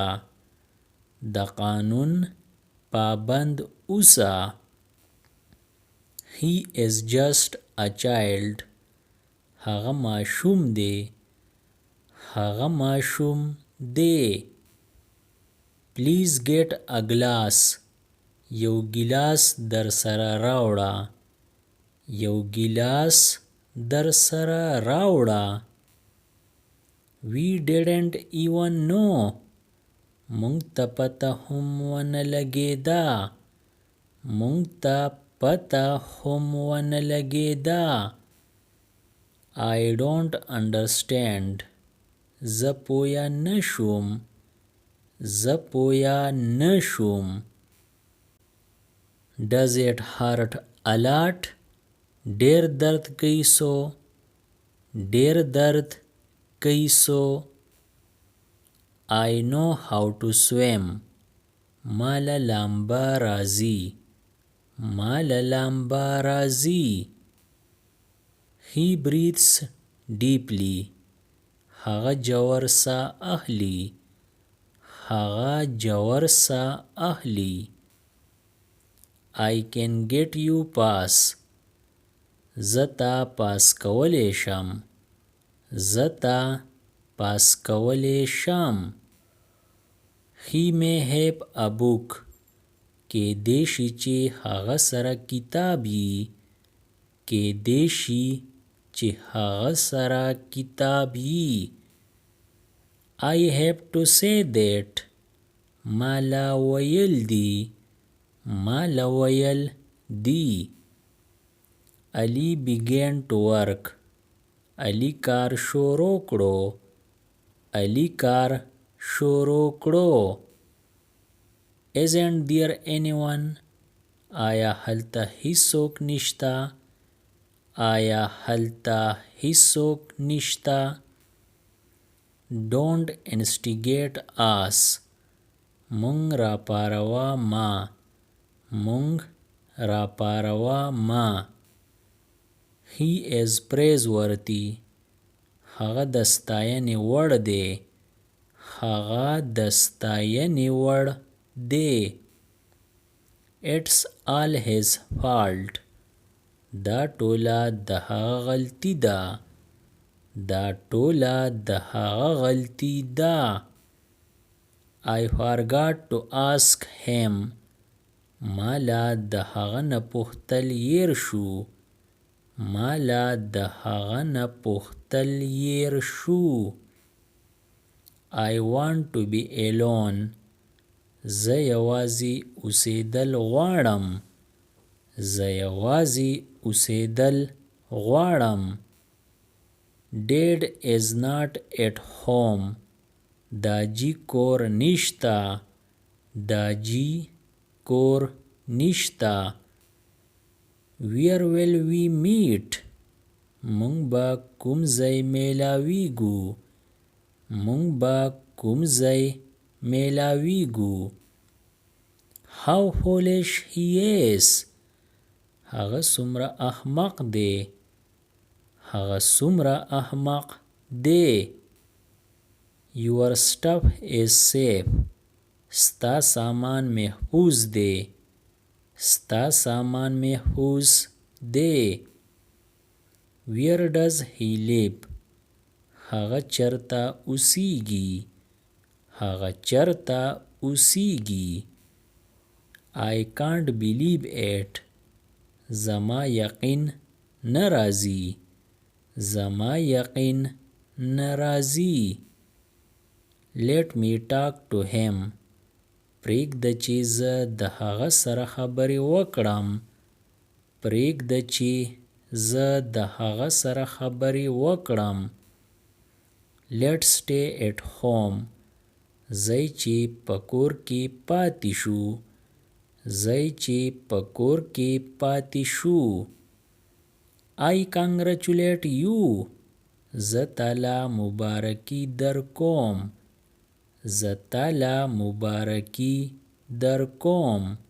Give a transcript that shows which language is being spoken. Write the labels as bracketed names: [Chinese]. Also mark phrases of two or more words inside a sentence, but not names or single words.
[Pashto] د قانون پابند اوسه. [English] He is just a child. [Pashto] هغه ماشوم دی. هغه ماشوم دی. [English] Please get a glass. [Pashto] یو ګیلاس در سره راوړه. یو ګیلاس در سره راوړه. [English] We didn't even know. [Pashto] مونږ ته پته هم ونه لګېده. مونږ ته پته هم ونه لګېده. [English] I don't understand. [Pashto] زه پوه نه شوم. زه پوه نه شوم. [English] Does it hurt a lot? [Pashto] ډېر درد کوي سو. ډېر درد کوي سو. [English] I know how to swim. [Pashto] ما له لامبه راځي. ما له لامبه راځي. [English] He breathes deeply. [Pashto] هغه ژور ساه اخلي. هغه ژور ساه اخلي. [English] I can get you pass. [Pashto] زه تا پاس کولی شم. زه تا پاس کولی شم. [English] He may have a book. [Pashto] کېدای شي چې هغه سره کتاب وي. کېدای شي چې هغه سره کتاب وي. [English] I have to say that. [Pashto] ما لا ویل دي. ما لا ویل دي. [English] Ali began to work. [Pashto] علی کار شروع کړو. علی کار شروع کړو. [English] Isn't there anyone? [Pashto] آیا هلته هیڅوک نشته؟ آیا هلته هیڅوک نشته؟ [English] Don't instigate us. [Pashto] مونږ راپاروا ما. مونږ راپاروا ما. [English] He is praiseworthy. [Pashto] هغه د ستاینې وړ دی. هغه د ستاینې وړ دی. [English] It's all his fault. [Pashto] دا ټوله د هغه غلطي ده. دا ټوله د هغه غلطي ده. [English] I forgot to ask him. [Pashto] مالا د هغه نه پوښتل هېر شو. مالا د هغه نه پوښتل هېر شو. [English] I want to be alone. [Pashto] زه یوازې اوسېدل غواړم. زه یوازې اوسېدل غواړم. [English] Dad is not at home. [Pashto] داجی کور نشته. داجی کور نشته. [English] Where will we meet? [Pashto] مونږ به کوم ځای میلاویږو. مونږ به کوم ځای میلاویږو. [English] How foolish he is. [Pashto] هغه څومره احمق دی. هغه څومره احمق دی. [English] Your stuff is safe. [Pashto] ستا سامان محفوظ دی. ستا سامان محفوظ دی. [English] Where does he live? [Pashto] هغه چرته اوسیږي. هغه چرته اوسیږي. [English] I can't believe it. [Pashto] زما یقین نه راځي. زما یقین نه راځي. [English] Let me talk to him. [Pashto] پرېږده چې زه د هغه سره خبرې وکړم. پرېږده چې زه د هغه سره خبرې وکړم. [English] Let's stay at home. [Pashto] ځای چې په کور کې پاتې شو. ځای چې په کور کې پاتې شو. [English] I congratulate you. [Pashto] زه تاله مبارکي در کوم. زه تاله مبارکي در کوم.